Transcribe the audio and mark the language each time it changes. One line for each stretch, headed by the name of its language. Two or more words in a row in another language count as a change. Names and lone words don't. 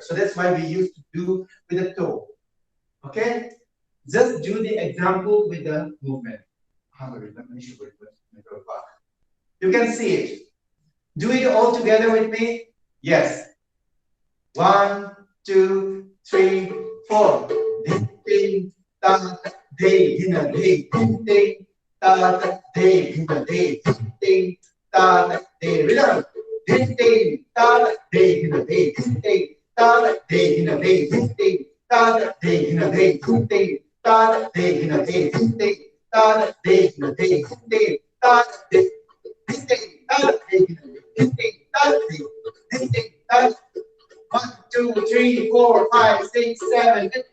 English: So that's why we used to do with the toe. Okay, just do the example with the movement. You can see it. Do it all together with me. Yes. 1, 2, 3, 4. Ding, ta, day, in a day, ding, ta, day, in a day, ding, ta, day, rhythm. Ding, ta, day, in a day, ding, ta, day, in a day, ding, ta, day, in a day, ding, ta, day, in a day, ding, ta, day, in a day, ding, ta, day, ta, day, in a day, ding, ta, 1, 2, 3, 4, 5, 6, 7, 8.